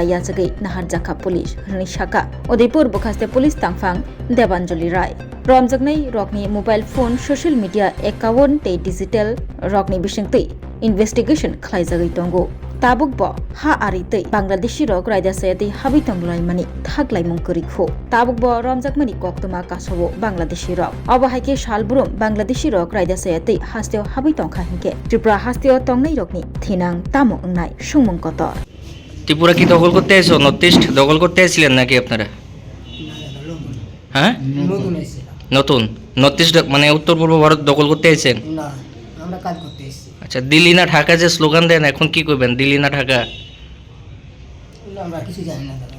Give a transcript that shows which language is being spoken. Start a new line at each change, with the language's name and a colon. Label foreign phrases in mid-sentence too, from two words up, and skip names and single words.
Kok Borok: याचगै नाहारजाखा पुलिस निशाका उदयपुर बखास्ते पुलिस तांफां देबांजलि राय रमजागनाय रकनि मोबाइल फोन
English: social media account
Kok Borok: ते डिजिटल रकनि बिसिंतै इन्वेस्टिगेशन खालायजागै दंगो ताबुकब हा आरितै बांग्लादेशी रक रायदासयातै हाबै तंलायमानि थागलायमुं करिखो ताबुकब रमजाकमानि कक्तमा कासबो बांग्लादेशी रक अबहायके सालबुरुम बांग्लादेशी रक रायदासयातै हास्तेव हाबै तंखा हिंके त्रिपुरा हास्तेव तंनाय रकनि थेनां तामो अंनाय सुंमुं कतर
Bangla: ত্রিপুরা কি দখল করতে এসো নর্থ ইস্ট দখল করতে এসেছিলেন নাকি আপনারা? হ্যাঁ, নতুন নর্থ ইস্ট মানে উত্তর পূর্ব ভারত দখল করতে এসেছেন? না, আমরা কাজ করতে এসেছি। আচ্ছা, দিল্লি না ঢাকা যে স্লোগান দেন, এখন কি করবেন? দিল্লি না ঢাকা আমরা কিছু জানি না দাদা।